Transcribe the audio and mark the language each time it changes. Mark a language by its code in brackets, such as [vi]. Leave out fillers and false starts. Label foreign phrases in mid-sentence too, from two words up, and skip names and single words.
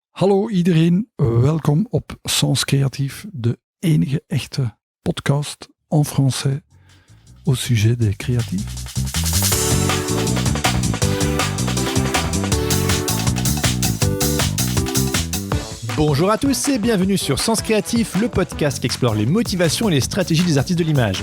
[nl] Hallo iedereen, welkom op Sens Creatief, de enige echte podcast [fr] en français au sujet des créatifs. Bonjour à tous et bienvenue sur Sens Créatif, le podcast qui explore les motivations et les stratégies des artistes de l'image.